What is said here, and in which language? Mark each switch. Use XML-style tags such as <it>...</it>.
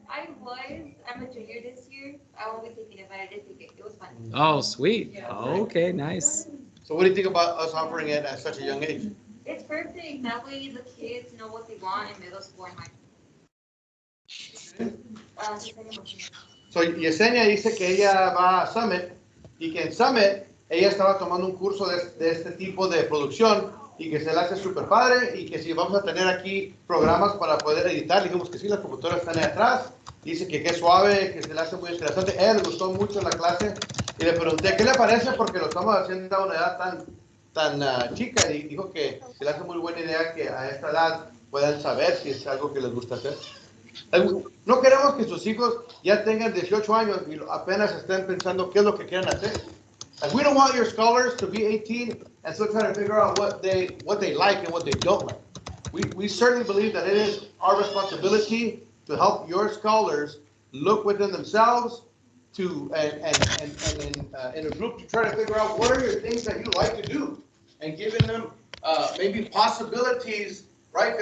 <en>I was. I'm a junior this year. I won't be taking it, but I did take it. It was fun. Oh, sweet. Okay, nice. So what do you think about us offering it at such a young age? It's perfect. That way the kids know what they want in middle school and high school.</en> <es>So Yesenia dice que ella va a Summit y que en Summit ella estaba tomando un curso de este tipo de producción y que se le hace súper padre y que si vamos a tener aquí programas para poder editar, dijimos que sí, las computadoras están ahí atrás. Dice que es suave, que se le hace muy interesante. A ella le gustó mucho la clase y le pregunté qué le parece porque lo estamos haciendo a una edad tan chica y dijo que se le hace muy buena idea que a esta edad puedan saber si es algo que les gusta hacer. No queremos que sus hijos ya tengan 18 años y apenas estén pensando qué es lo que quieren hacer.</es> <en>Like, we don't want your scholars to be 18 and still trying to figure out what they like and what they don't like. We certainly believe that it is our responsibility to help your scholars look within themselves in a group to try to figure out what are your things that you like to do and giving them maybe possibilities, right?</en>